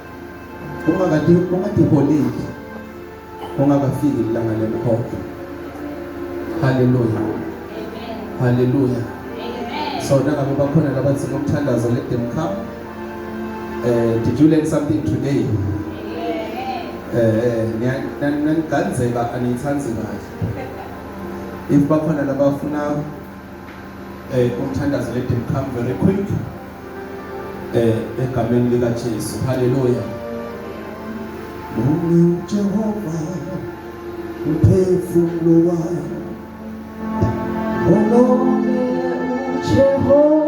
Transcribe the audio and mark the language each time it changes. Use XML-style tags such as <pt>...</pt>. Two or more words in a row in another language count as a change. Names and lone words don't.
<en>Hallelujah. Hallelujah. So now let them come. Did you learn something today?</en> <zu>If bakhona labafuna umthandazo,</zu> <en>let them come very quick.</en> <zu>Egameni lika Jesu. Hallelujah. Jehova uphefumulo wami. Jehova</zu>